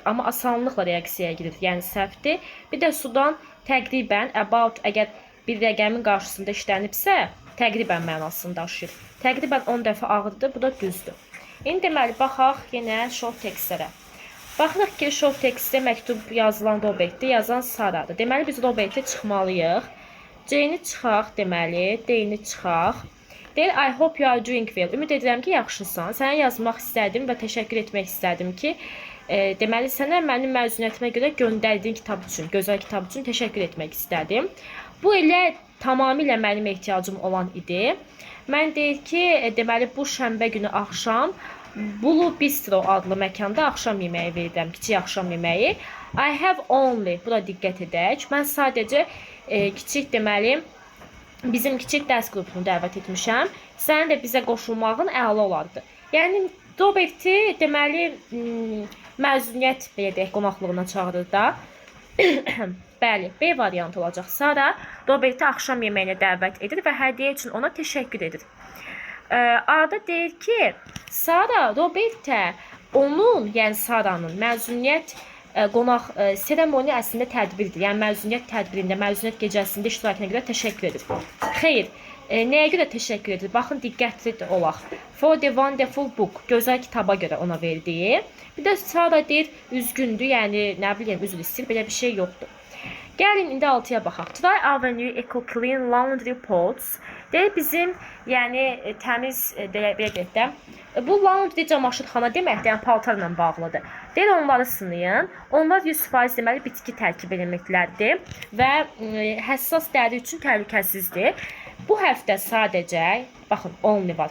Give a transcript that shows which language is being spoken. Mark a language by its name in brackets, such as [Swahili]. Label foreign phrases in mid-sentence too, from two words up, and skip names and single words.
[Azerbaijani] Amma asanlıqla reaksiyaya girir, yəni səhvdir. Bir də sudan təqribən, about, əgər bir rəqəmin qarşısında işlənibsə, təqribən mənasını daşıyır. Təqribən 10 dəfə ağırdır, bu da düzdür. İndi deməli, baxaq yenə [English] short textlərə. [Azerbaijani] Baxırıq ki, [English] short textdə [Azerbaijani] məktub yazılan Robertdə yazan Saradır. Deməli, biz Robertə çıxmalıyıq. C-ni çıxaq, deməli, D-ni çıxaq. Deyir, [English] I hope you are doing well. [Azerbaijani] Ümid edirəm ki, yaxşısan. Sənə yazmaq istədim və təşəkkür etmək istədim ki, deməli, sənə mənim məzuniyyətimə görə göndərdiyin kitab üçün, gözəl kitab üçün təşəkkür etmək istədim. Bu elə tamamilə mənim ehtiyacım olan idi. Mən deyir ki, deməli, bu şənbə günü axşam Blue Bistro adlı məkanda axşam yeməyi verirəm, kiçik axşam yeməyi. [English] I have only, [Azerbaijani] bura diqqət edək. Mən sadəcə kiçik, deməli, bizim kiçik dərs qrupunu dəvət etmişəm. Sənin də bizə qoşulmağın əla olardı. Yəni, Roberti, deməli, məzuniyyət belə deyək qonaqlığına çağırır da. Bəli, B variantı olacaq. Sara Roberti axşam yeməyinə dəvət edir və hədiyyə üçün ona təşəkkür edir. A-da deyir ki, Sara Robertə onun, yəni Saranın məzuniyyət qonaq seremoni əslində tədbirdir. Yəni məzuniyyət tədbirində, məzuniyyət gecəsində iştirakına görə təşəkkür edir. Xeyr, nəyə görə təşəkkür edir? Baxın, diqqətli olaq. [English] For the wonderful book, [Azerbaijani] gözəl kitaba görə ona verdiyi. Bir də Sara deyir, üzgündür, yəni nə bilim, üzr istəyir, belə bir şey yoxdur. Gəlin indi 6-ya baxaq. [English] Try our new eco-clean laundry pots. [Azerbaijani] Deyir bizim, yəni təmiz, belə deyək də, bu laundry camaşırxana deməkdir, yəni paltarla bağlıdır. Deyir onları sınayın. Onlar 100% deməli bitki tərkib elementlərdir və həssas dəri üçün təhlükəsizdir. Bu həftə sadəcə, baxın, only var.